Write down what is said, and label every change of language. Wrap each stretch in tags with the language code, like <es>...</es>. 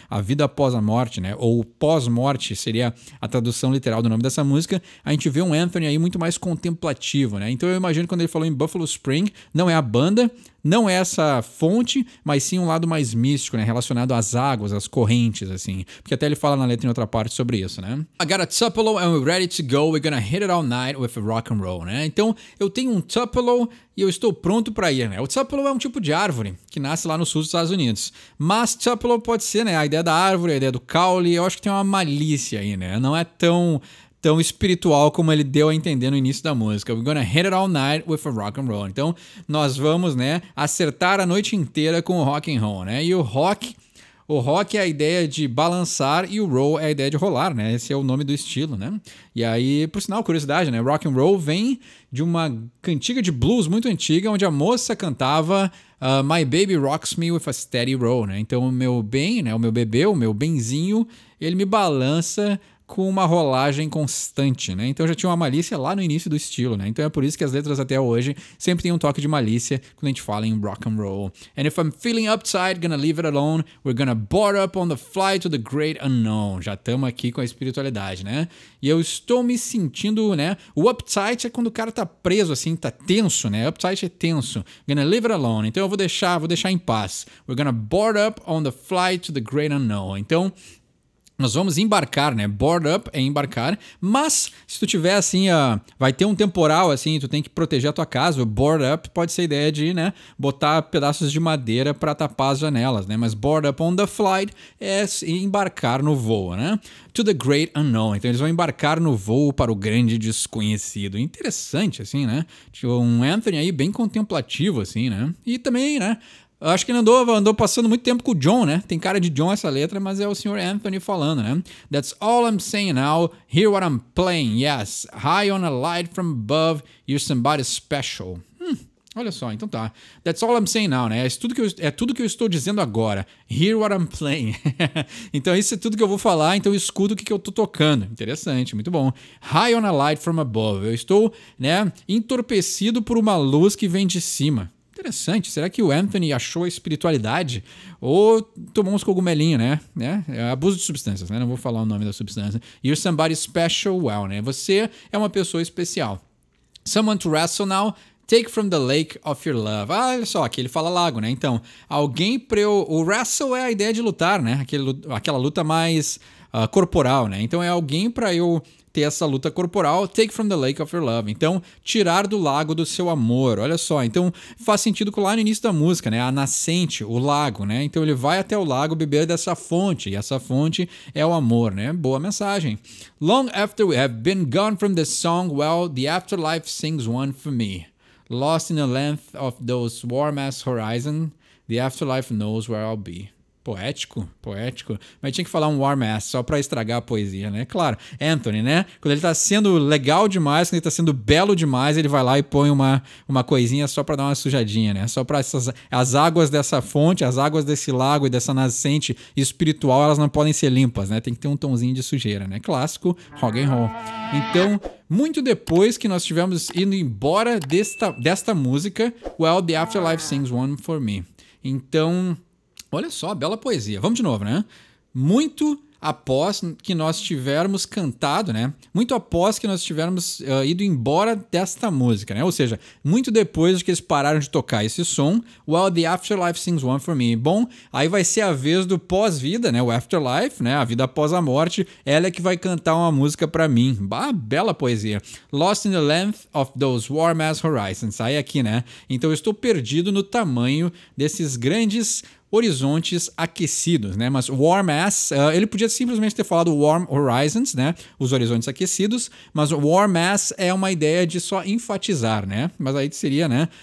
<pt>A vida após a morte, né? Ou pós-morte seria a tradução literal do nome dessa música. A gente vê um Anthony aí muito mais contemplativo, né? Então eu imagino quando ele falou em Buffalo Spring, não é a banda, não é essa fonte, mas sim um lado mais místico, né? Relacionado às águas, às correntes, assim. Porque até ele fala na letra em outra parte sobre isso, né?</pt> <en>I got a Tupelo and we're ready to go. We're gonna hit it all night with a rock and roll, né?</en> <pt>Então eu tenho um Tupelo e eu estou pronto para ir, né? O Tupelo é um tipo de árvore que nasce lá no sul dos Estados Unidos. Mas Tupelo pode ser, né? A ideia da árvore, a ideia do caule, eu acho que tem uma malícia aí, né? Não é tão espiritual como ele deu a entender no início da música.</pt> <en>We're gonna hit it all night with a rock and roll.</en> <pt>Então, nós vamos, né, acertar a noite inteira com o rock and roll, né? E o rock é a ideia de balançar e o roll é a ideia de rolar, né? Esse é o nome do estilo, né? E aí, por sinal, curiosidade, né? Rock and roll vem de uma cantiga de blues muito antiga, onde a moça cantava</pt> <en>My baby rocks me with a steady roll,</en> <pt>né? Então, o meu bem, né? O meu bebê, o meu benzinho, ele me balança com uma rolagem constante, né? Então já tinha uma malícia lá no início do estilo, né? Então é por isso que as letras até hoje sempre tem um toque de malícia quando a gente fala em rock and roll.</pt> <en>And if I'm feeling uptight, gonna leave it alone, we're gonna board up on the flight to the great unknown.</en> <pt>Já estamos aqui com a espiritualidade, né? E eu estou me sentindo, né? O uptight é quando o cara tá preso assim, tá tenso, né? Uptight é tenso.</pt> <en>Gonna leave it alone.</en> <pt>Então eu vou deixar em paz.</pt> <en>We're gonna board up on the flight to the great unknown.</en> <pt>Então nós vamos embarcar, né? Board up é embarcar, mas se tu tiver assim, vai ter um temporal assim, tu tem que proteger a tua casa, o board up pode ser a ideia de, né, botar pedaços de madeira para tapar as janelas, né? Mas</pt> <en>board up on the flight</en> <pt>é embarcar no voo, né?</pt> <en>To the great unknown.</en> <pt>Então eles vão embarcar no voo para o grande desconhecido. Interessante assim, né? Tipo, um Anthony aí bem contemplativo assim, né? E também, né, eu acho que ele andou passando muito tempo com o John, né? Tem cara de John essa letra, mas é o Sr.</pt> <en>Anthony</en> <pt>falando, né?</pt> <en>That's all I'm saying now. Hear what I'm playing. Yes. High on a light from above. You're somebody special.</en> <pt>Olha só, então tá.</pt> <en>That's all I'm saying now, né?</en> <pt>É tudo que eu estou dizendo agora.</pt> <en>Hear what I'm playing.</en> <pt>Então isso é tudo que eu vou falar, então escuta o que eu tô tocando. Interessante, muito bom.</pt> <en>High on a light from above.</en> <pt>Eu estou, né, entorpecido por uma luz que vem de cima. Interessante. Será que o Anthony achou a espiritualidade ou tomou uns cogumelinhos, né? É abuso de substâncias, né? Não vou falar o nome da substância.</pt> <en>You're somebody special, well, né?</en> <pt>Você é uma pessoa especial.</pt> <en>Someone to wrestle now. Take from the lake of your love.</en> <pt>Olha só, aqui ele fala lago, né? Então, alguém pra eu... O wrestle é a ideia de lutar, né? Aquela luta mais corporal, né? Então, é alguém pra eu ter essa luta corporal,</pt> <en>take from the lake of your love.</en> <pt>Então, tirar do lago do seu amor. Olha só, então faz sentido com lá no início da música, né? A nascente, o lago, né? Então ele vai até o lago beber dessa fonte, e essa fonte é o amor, né? Boa mensagem.</pt> <en>Long after we have been gone from this song, well, the afterlife sings one for me. Lost in the length of those warm-ass horizon, the afterlife knows where I'll be.</en> <pt>Poético, poético. Mas tinha que falar um warm ass só pra estragar a poesia, né? Claro, Anthony, né? Quando ele tá sendo legal demais, quando ele tá sendo belo demais, ele vai lá e põe uma coisinha só pra dar uma sujadinha, né? Só pra as águas dessa fonte, as águas desse lago e dessa nascente espiritual, elas não podem ser limpas, né? Tem que ter um tomzinho de sujeira, né? Clássico, rock and roll. Então, muito depois que nós tivemos indo embora desta música,</pt> <en>Well, the Afterlife Sings One For Me.</en> <pt>Então... olha só, bela poesia. Vamos de novo, né? Muito após que nós tivermos cantado, né? Muito após que nós tivermos ido embora desta música, né? Ou seja, muito depois de que eles pararam de tocar esse som,</pt> <en>Well, the Afterlife Sings One For Me.</en> <pt>Bom, aí vai ser a vez do pós-vida, né? O Afterlife, né? A vida após a morte. Ela é que vai cantar uma música pra mim. Bah, bela poesia.</pt> <en>Lost in the length of those warm as horizons.</en> <pt>Aí aqui, né? Então eu estou perdido no tamanho desses grandes horizontes aquecidos, né? Mas warm as, ele podia simplesmente ter falado warm horizons, né? Os horizontes aquecidos, mas warm as é uma ideia de só enfatizar, né? Mas aí seria, né?</pt>